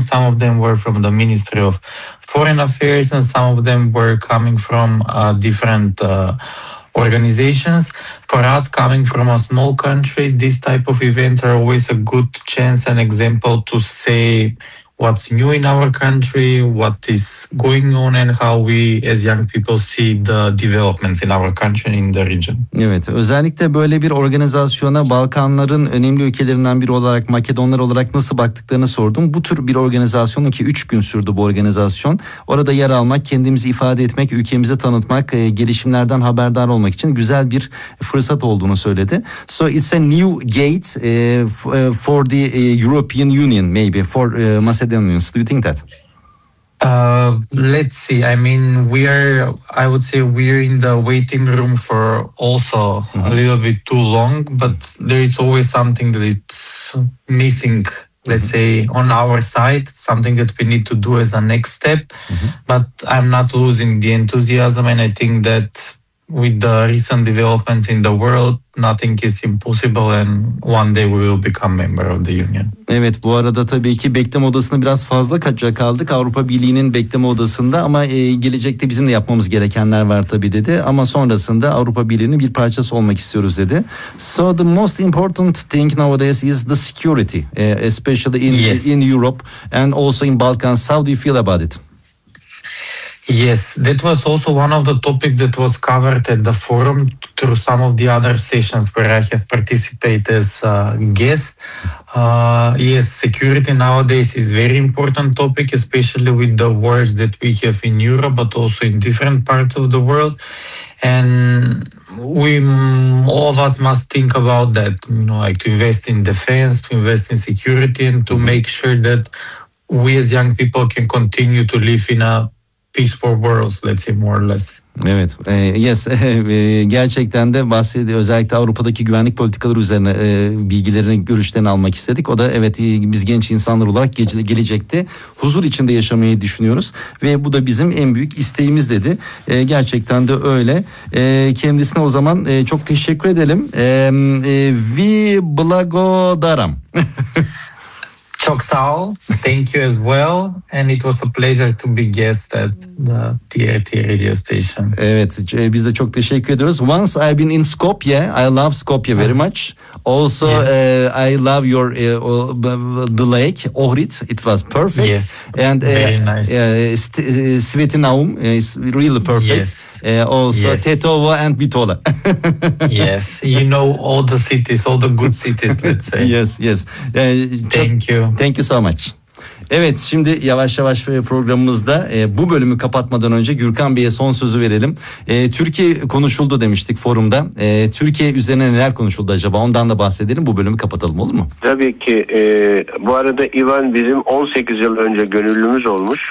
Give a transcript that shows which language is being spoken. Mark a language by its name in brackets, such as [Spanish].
[English] Some of them were from the Ministry of Foreign Affairs, and some of them were coming from different organizations. For us, coming from a small country, these type of events are always a good chance and example to say what's new in our country, what is going on and how we as young people see the developments in our country and in the region. [Turkish] Evet, özellikle böyle bir organizasyona Balkanların önemli ülkelerinden biri olarak, Makedonlar olarak nasıl baktıklarını sordum. Bu tür bir organizasyon ki 3 gün sürdü bu organizasyon. Orada yer almak, kendimizi ifade etmek, ülkemizi tanıtmak, gelişimlerden haberdar olmak için güzel bir fırsat olduğunu söyledi. [English] So it's a new gate for the European Union maybe, for Macedonians. Do you think that? Let's see. I mean, we're in the waiting room for also mm-hmm. a little bit too long, but there is always something that it's missing, let's mm-hmm. say, on our side, something that we need to do as a next step. Mm-hmm. But I'm not losing the enthusiasm, and I think that with the recent developments in the world, nothing is impossible and one day we will become member of the union. [Turkish] Evet, bu arada tabii ki bekleme odasında biraz fazla kaldık. Avrupa Birliği'nin bekleme odasında ama gelecekte bizim de yapmamız gerekenler var tabii dedi. Ama sonrasında Avrupa Birliği'nin bir parçası olmak istiyoruz dedi. [English] So the most important thing nowadays is the security, especially in, yes. in Europe and also in Balkans. How do you feel about it? Yes, that was also one of the topics that was covered at the forum through some of the other sessions where I have participated as a guest. Yes, security nowadays is very important topic, especially with the wars that we have in Europe, but also in different parts of the world. And we all of us must think about that, you know, like to invest in defense, to invest in security, and to make sure that we as young people can continue to live in a peaceful worlds, let's say more or less. [Turkish] Evet, yes, gerçekten de bahsediyor. Özellikle Avrupa'daki güvenlik politikaları üzerine bilgilerini, görüşlerini almak istedik. O da evet, biz genç insanlar olarak gelecekte huzur içinde yaşamayı düşünüyoruz. Ve bu da bizim en büyük isteğimiz dedi. Gerçekten de öyle. Kendisine o zaman çok teşekkür edelim. [Macedonian] Vi blagodaram. [Turkish] Çok sağ ol. [English] Thank you as well. And it was a pleasure to be guest at the TRT radio station. [Turkish] Evet, biz de çok teşekkür ediyoruz. [English] Once I've been in Skopje, I love Skopje very much. Also, yes. I love your the lake, Ohrid. It was perfect. Yes, and, very nice. Sveti Naum is really perfect. Yes. Also, yes. Tetovo and Bitola. Yes, you know all the cities, all the good cities, let's say. Yes, yes. Thank you. Thank you so much. [Turkish] Evet, şimdi yavaş yavaş programımızda bu bölümü kapatmadan önce Gürkan Bey'e son sözü verelim. Türkiye konuşuldu demiştik forumda. Türkiye üzerine neler konuşuldu acaba? Ondan da bahsedelim. Bu bölümü kapatalım, olur mu? Tabii ki. Bu arada İvan bizim 18 yıl önce gönüllümüz olmuş.